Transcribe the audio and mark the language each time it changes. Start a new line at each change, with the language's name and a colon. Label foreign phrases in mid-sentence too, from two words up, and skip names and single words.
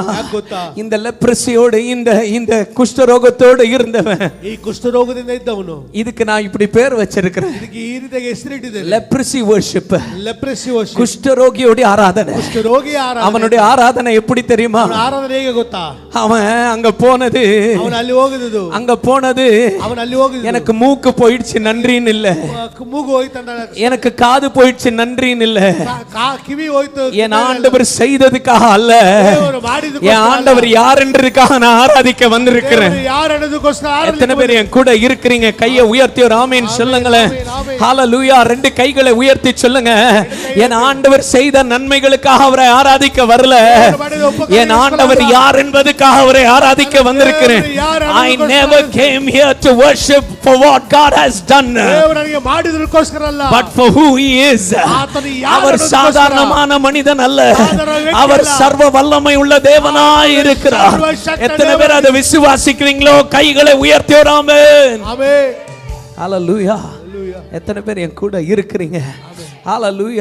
Tamil: இந்த லெப்ரசியோடு இந்த குஷ்டரோகத்தோடு இருந்தவன்,
Kannada: ಈ ಕುಷ್ಠರೋಗದಿಂದ ಇದ್ದವನು,
Tamil: இதுக்கு நான் இப்படி பேர் வச்சிருக்கிறேன்,
Kannada: ಇದಕ್ಕೆ ಈ ರೀತಿಯಾಗಿ ಹೆಸರಿಟ್ಟಿದ್ದೇನೆ.
English: leprosy worship. leprosy worship
Tamil: குஷ்டரோகியோட ஆராதனை.
Kannada: ಕುಷ್ಠರೋಗಿ ಆರಾಧನೆ.
Tamil: அவனுடைய ஆராதனை எப்படி தெரியுமா?
Kannada: ಆರಾಧನೆ ಹೇಗೆ ಗೊತ್ತಾ?
Tamil: அவன் அங்க போனது,
Kannada: ಅವನು ಅಲ್ಲಿ ಹೋಗಿದ್ದು,
Tamil: அங்க போனது,
Kannada: ಅವನು ಅಲ್ಲಿ ಹೋಗಿದ್ದು,
Tamil: எனக்கு மூக்கு போயிடுச்சு நன்றின்னு இல்ல,
Kannada: ಮೂಗು ಹೋಯ್ತಂದ,
Tamil: எனக்கு காது போயிடுச்சு நன்றின்னு இல்ல,
Kannada: ಕಿವಿ ಹೋಯ್ತು,
Tamil: என் ஆண்டவர் செய்ததுக்காக அல்ல,
Kannada: ದೇವರು ಮಾಡಿದ,
Tamil: என் ஆண்டவர் யார் என்றதுக்காக நான் ஆராதிக்க வந்திருக்கிறேன்.
Kannada: ಯಾರು ಅನ್ನೋದಕ್ಕೋಸ್ಕರ.
Tamil: எத்தனை பேர் என் கூட இருக்கிறீங்க? கையை உயர்த்தி ஒரு ஆமீன் சொல்லுங்களேன். ஹalleluya. ரெண்டு கைகளை உயர்த்தி சொல்லுங்க, என் ஆண்டவர் செய்த நன்மைகளுக்காக அவரை ஆராதிக்க வரல, என் ஆண்டவர் யார் என்பதுக்காக அவரை ஆராதிக்க வந்திருக்கிறேன்.
English: I never came here to worship for what God has done, but for who he is.
Tamil: அவர் சாதாரணமான மனிதன் அல்ல, அவர் சர்வ வல்லமை உள்ள தேவனாய் இருக்கிறார். எத்தனை பேர் அதை விசுவாசிக்கிறீங்களோ கைகளை உயர்த்தி ஆமென். ஹalleluya. எத்தனை பேர் என் கூட இருக்கிறீங்க? ஹalleluya.